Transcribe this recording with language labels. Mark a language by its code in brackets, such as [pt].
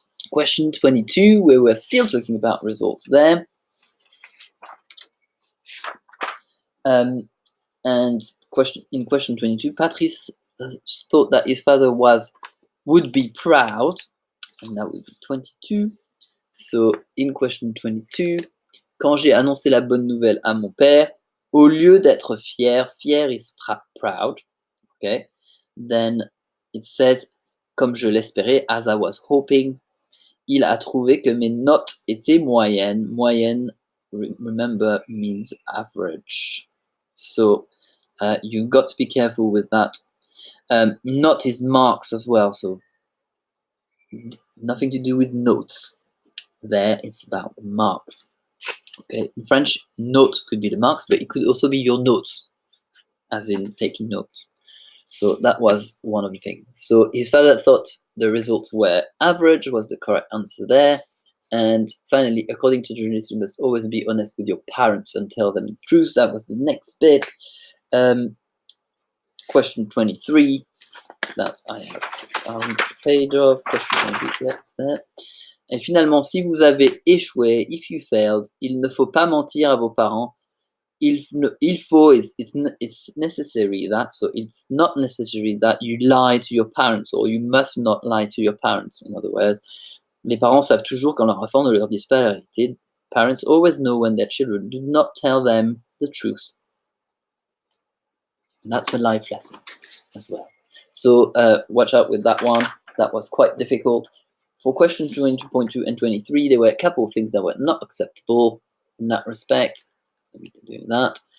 [en] Question 22, where we're still talking about results there. And in question 22, Patrice thought that his father would be proud, and that would be 22. So in question 22, [fr] quand j'ai annoncé la bonne nouvelle à mon père, au lieu d'être fier [en] is proud, okay? Then it says, [fr] comme je l'espérais, [en] as I was hoping, [fr] il a trouvé que mes notes étaient moyennes. [en] Moyenne, remember, means average. So you've got to be careful with that. Not is marks as well, so nothing to do with notes. There, it's about marks. Okay, in French, notes could be the marks, but it could also be your notes, as in taking notes. So that was one of the things. So his father thought the results were average, was the correct answer there. And finally, according to journalists, you must always be honest with your parents and tell them the truth. That was the next bit. Question 23, that I have found the page of. Question 23, that's there. [fr] Et finalement, si vous avez échoué, [en] if you failed, [fr] il ne faut pas mentir à vos parents. [en] Il faut is it's necessary that, so it's not necessary that you lie to your parents, or you must not lie to your parents. In other words, [fr] les parents savent toujours quand leurs enfants ne leur disent pas la vérité. [en] Parents always know when their children do not tell them the truth. And that's a life lesson as well. So watch out with that one. That was quite difficult. For question 22.2 and 23, there were a couple of things that were not acceptable in that respect. We can do that.